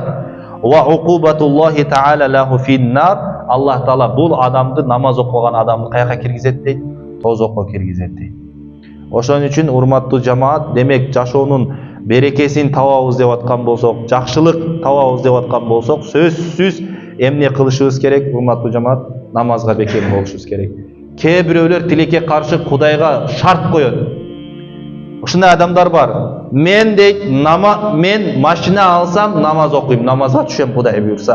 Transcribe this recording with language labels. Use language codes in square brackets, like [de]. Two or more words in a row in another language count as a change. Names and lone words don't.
[ar] وعقوبة الله تعالى له في النار, [ky] Allah Taala bul adamdı, namaz okuyan adamdı kayaka kirgizet deyt, tozokko kirgizet deyt. Oşon üçün urmatlı cemaat, demek jaşoonun berekesini tababыз деп atkан bolsok, jakşılık tababыз деп atkан bolsok, сөзсүз эмне кылышыбыз керек? Урматтуу жамаат, намазга бекем болушубуз керек. Кээ бирөөлөр тилекке каршы Кудайга шарт коёт. Ушундай адамдар бар. Мен дейт, мен машина алсам намаз окуйм, намазга түшөм Кудай буйрса.